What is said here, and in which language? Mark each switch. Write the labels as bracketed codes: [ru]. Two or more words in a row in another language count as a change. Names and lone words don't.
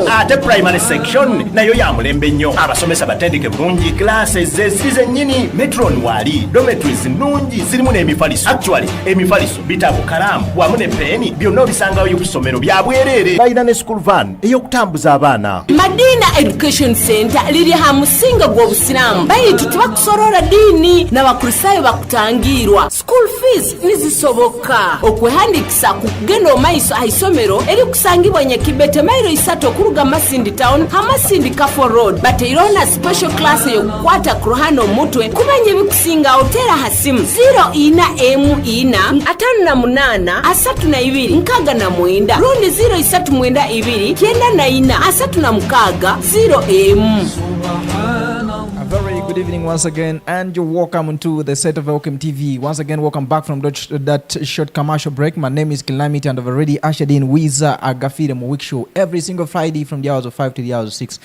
[lg] ate [en] primary section [lg] nayo ya mulembe nnyo abasomesa batendeke bulungi classes zesize nyini metron wali dormitories nungi zirimu n'emifaliso actually emifaliso bitabo kalamu wamu ne peni byonna bisangawo y'okusomero bya bwerere baina ne [en] school van [lg] eyokutambuza abaana. [nyo] Madina Education Center liri ha musinga gw'obusiramu bayitu tebakusorora dini n'abakristayo bakutangirwa [en] school fees [nyo] nizisoboka okwehandikisa ku kugenda omaiso aisomero eri kusangibwa Nyakibete mairo 3 okuruga Masindi town ha Masindi Kafo road bateirona [en] special class [nyo] yokukwata ku ruhano mutwe kumanya ebikusinga otera hasimu 0-8-5-8-32 rundi 0-3-2-9-4-0-M. [en] A very good evening once again, and you're welcome to the set of Elkem TV. Once again, welcome back from that short commercial break. My name is Calamity, and I've already ushered in with Agafiire week show every single Friday from the hours of 5 to the hours of 6.